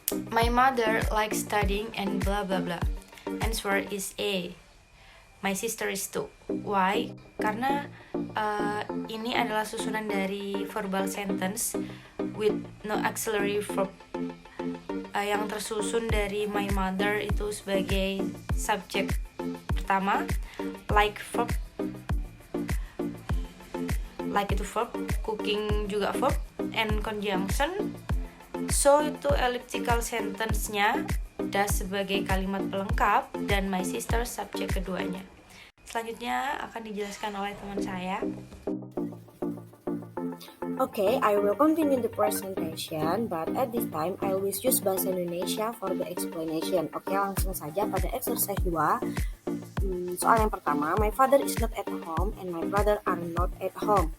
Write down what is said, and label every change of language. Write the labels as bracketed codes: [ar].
[en] My mother likes studying and blah blah blah. Answer is A. My sister is 2. Why? [id] Karena ini adalah susunan dari [en] verbal sentence with no auxiliary verb [id] yang tersusun dari [en] my mother [id] itu sebagai subjek pertama, [en] like verb, like itu verb, cooking juga verb, and conjunction. So [id] itu [en] elliptical sentence-nya does [id] sebagai kalimat pelengkap dan [en] my sister [id] subjek keduanya. Selanjutnya akan dijelaskan oleh teman saya. [en] Okay, I will continue the presentation, but at this time I will use bahasa Indonesia for the explanation. [id] Okay, langsung saja pada exercise 2. Soal yang pertama, [en] my father is not at home [id] and my brother are not at home.